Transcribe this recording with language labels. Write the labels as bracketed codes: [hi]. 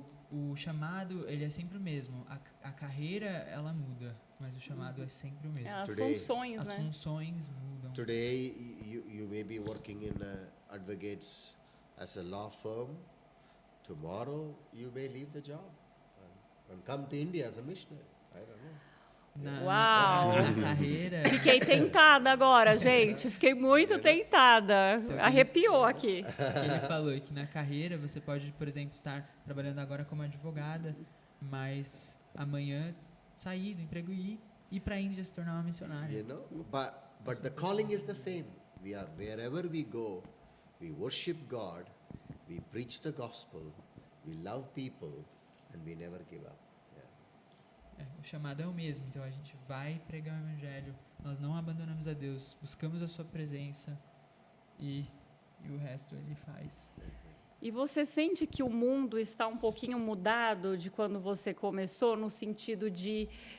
[pt] O chamado, ele é sempre o mesmo. A carreira, ela muda, mas o chamado é sempre o mesmo. As [en] Today- [pt] funções, As né? funções mudam. [en] Today, you may be working in advocates as a law firm. Tomorrow, you may leave the job and come to India as a missionary. I don't know. [pt] Uau! Na carreira, Fiquei tentada agora, gente. Fiquei muito tentada. Arrepiou aqui. que ele falou que na carreira você pode, por exemplo, estar trabalhando agora como advogada, mas amanhã sair do emprego e ir para a Índia se tornar uma missionária. [en] You know, but the calling is the same. We are wherever we go, we worship God, we preach the gospel, we love people, and we never give up. Yeah. [pt] O chamado é o mesmo, então a gente vai pregar o evangelho, nós não abandonamos a Deus, buscamos a sua presença e o resto ele faz. E você sente que o mundo está um pouquinho mudado de quando você começou, no sentido de...